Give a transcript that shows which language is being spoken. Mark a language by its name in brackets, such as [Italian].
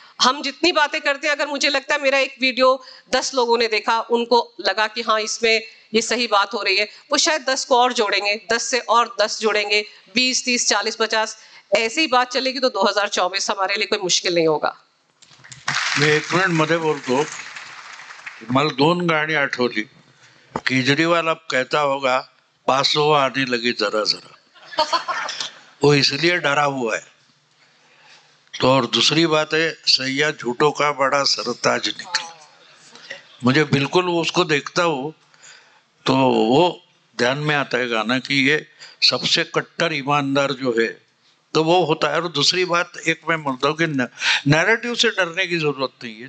[Hindi] हम जितनी बातें करते हैं, अगर मुझे लगता है मेरा एक वीडियो 10 लोगों ने देखा, उनको लगा कि हाँ इसमें ये सही बात हो रही है, वो शायद 10 को और जोड़ेंगे, 10 से और 10 जोड़ेंगे, 20, 30, 40, 50, ऐसी ही बात चलेगी तो 2024 हमारे लिए कोई मुश्किल नहीं होगा। [Marathi] मी 1 मिनिट मध्ये बोलतो, मला 2 गाणी आठवली। [Hindi] केजरीवाल अब कहता होगा 500 आने लगे जरा जरा, वो इसलिए डरा हुआ है। तो और दूसरी बात है, सैया झूठों का बड़ा सरताज निकला। मुझे बिल्कुल उसको देखता हूँ तो वो ध्यान में आता है गाना कि ये सबसे कट्टर ईमानदार जो है तो वो होता है। और दूसरी बात एक मैं बोलता हूँ कि नैरेटिव से डरने की जरूरत नहीं है।